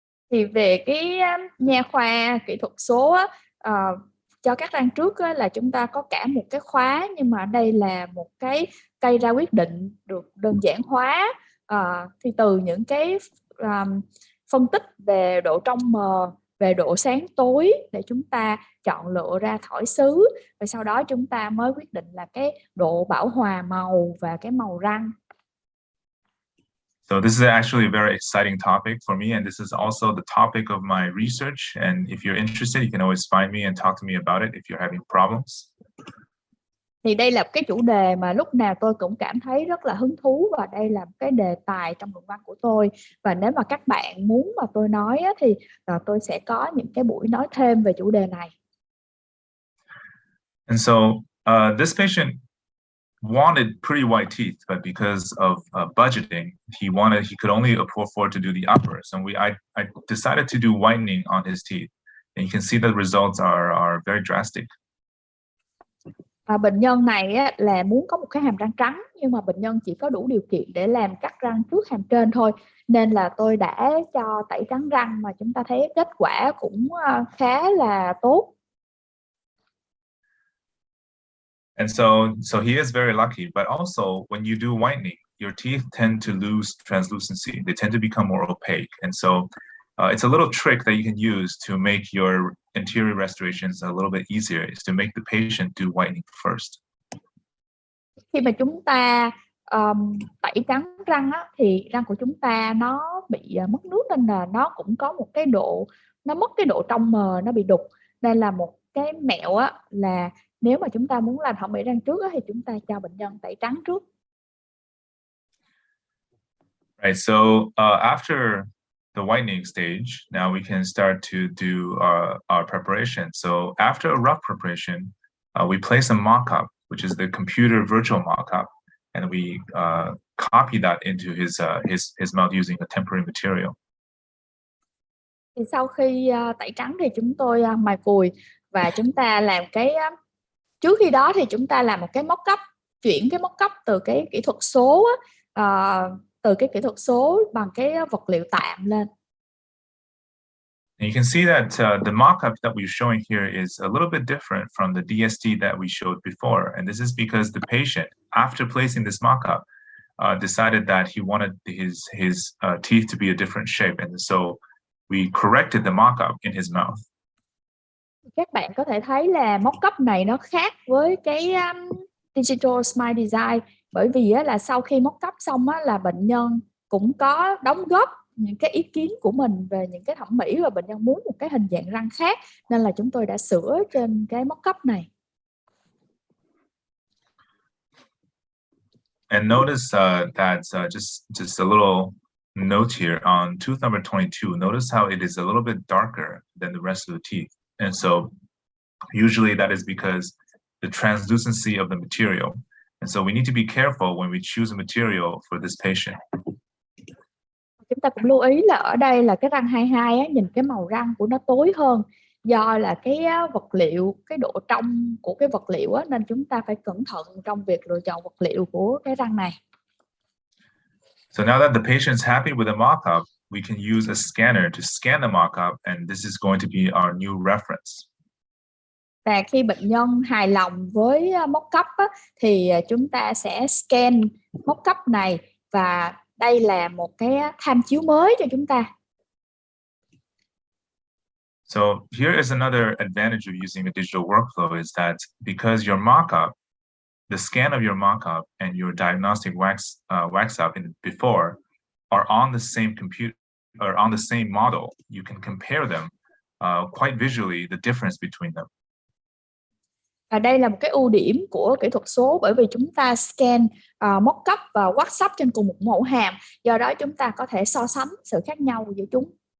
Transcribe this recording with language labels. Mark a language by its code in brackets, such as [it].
[vi] Thì về cái nha khoa kỹ thuật số cho các răng trước là chúng ta có cả một cái khóa, nhưng mà đây là một cái cây ra quyết định được đơn giản hóa. Thì từ những cái phân tích về độ trong mờ, về độ sáng tối để chúng ta chọn lựa ra thỏi xứ, và sau đó chúng ta mới quyết định là cái độ bảo hòa màu và cái màu răng. [en] So this is actually a very exciting topic for me, and this is also the topic of my research. And if you're interested, you can always find me and talk to me about it if you're having problems. [vi] Thì đây là cái chủ đề mà lúc nào tôi cũng cảm thấy rất là hứng thú, và đây là cái đề tài trong luận văn của tôi. Và nếu mà các bạn muốn mà tôi nói thì tôi sẽ có những cái buổi nói thêm về chủ đề này. [en] And so this patient wanted pretty white teeth, but because of budgeting, he could only afford to do the upper. So I decided to do whitening on his teeth, and you can see the results are very drastic. [vi] Bệnh nhân này á, là muốn có một cái hàm răng trắng, nhưng mà bệnh nhân chỉ có đủ điều kiện để làm cắt răng trước hàm trên thôi, nên là tôi đã cho tẩy trắng răng, mà chúng ta thấy kết quả cũng khá là tốt. [en] And so he is very lucky, but also when you do whitening, your teeth tend to lose translucency. They tend to become more opaque. And so it's a little trick that you can use to make your anterior restorations a little bit easier, is to make the patient do whitening first. [vi] Khi mà chúng ta tẩy trắng răng á, thì răng của chúng ta nó bị mất nước, nên là nó cũng có một cái độ, nó mất cái độ trong mờ, nó bị đục. Nên là một cái mẹo á, là nếu mà chúng ta muốn làm thẩm mỹ răng trước á, thì chúng ta cho bệnh nhân tẩy trắng trước. [en] Right, so after the whitening stage, now we can start to do our preparation. So after a rough preparation, we place a mock-up, which is the computer virtual mock-up, and we copy that into his mouth using a temporary material. [vi] Thì sau khi tẩy trắng thì chúng tôi mài cùi, và chúng ta làm cái trước khi đó thì chúng ta làm một cái mock-up, chuyển cái mock-up từ cái kỹ thuật số từ cái kỹ thuật số bằng cái vật liệu tạm lên. [en] And you can see that the mock-up that we're showing here is a little bit different from the DST that we showed before. And this is because the patient, after placing this mock-up, decided that he wanted his teeth to be a different shape. And so we corrected the mock-up in his mouth. [vi] Các bạn có thể thấy là mock-up này nó khác với cái Digital Smile Design, bởi vì là sau khi mock-up xong là bệnh nhân cũng có đóng góp những cái ý kiến của mình về những cái thẩm mỹ, và bệnh nhân muốn một cái hình dạng răng khác, nên là chúng tôi đã sửa trên cái mock-up này. [en] And notice that just a little note here on tooth number 22. Notice how it is a little bit darker than the rest of the teeth. And so usually that is because the translucency of the material. And so we need to be careful when we choose a material for this patient. [vi] Chúng ta cũng lưu ý là ở đây là cái răng 22 á, nhìn cái màu răng của nó tối hơn, do là cái vật liệu, cái độ trong của cái vật liệu á, nên chúng ta phải cẩn thận trong việc lựa chọn vật liệu của cái răng này. [en] So now that the patient's happy with the mock-up, we can use a scanner to scan the mock-up, and this is going to be our new reference. [vi] Và khi bệnh nhân hài lòng với mock-up á, thì chúng ta sẽ scan mock-up này, và đây là một cái tham chiếu mới cho chúng ta. [en] So here is another advantage of using a digital workflow, is that because your mock-up, the scan of your mock-up and your diagnostic wax up in before are on the same computer or on the same model, you can compare them quite visually, the difference between them. [vi] Và đây là một cái ưu điểm của kỹ thuật số, bởi vì chúng ta scan mock-up và wax up trên cùng một mẫu hàm, do đó chúng ta có thể so sánh sự khác nhau giữa chúng.